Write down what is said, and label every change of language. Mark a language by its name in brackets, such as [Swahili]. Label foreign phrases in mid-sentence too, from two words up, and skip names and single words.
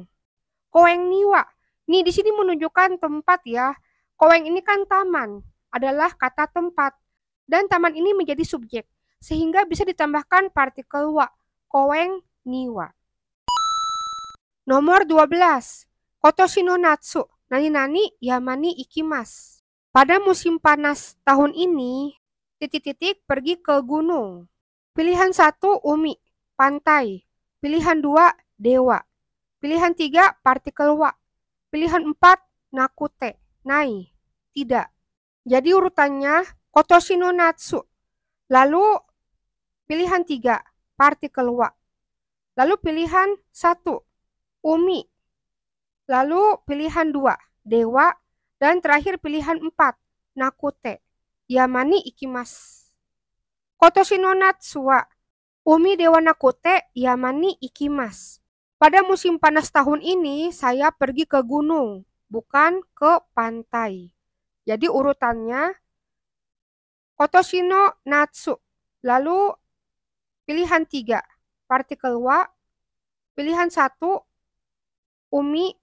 [Japanese] 公園には. [Indonesian] Nih di sini menunjukkan tempat ya. Koeng ini kan taman, adalah kata tempat. Dan taman ini menjadi subjek, sehingga bisa ditambahkan partikel wa. [Japanese] 公園には. [Indonesian] Nomor 12. [Japanese] 今年の夏、なに山に行きます. [Indonesian] Pada musim panas tahun ini, titik-titik pergi ke gunung. Pilihan 1, umi, pantai. Pilihan 2, dewa. Pilihan 3, partikel wa. Pilihan 4, [Japanese] なくて、ない, [Indonesian] tidak. Jadi urutannya [Japanese] 今年の夏. [Indonesian] Lalu pilihan 3, partikel wa. Lalu pilihan 1, umi. Lalu pilihan 2, dewa. Dan terakhir pilihan 4, [Japanese] なくて、山に行きます. 今年の夏は海ではなくて山に行きます. [Indonesian] Pada musim panas tahun ini, saya pergi ke gunung, bukan ke pantai. Jadi urutannya [Japanese] 今年の夏. [Indonesian] Lalu pilihan 3, partikel wa. Pilihan 1, umi.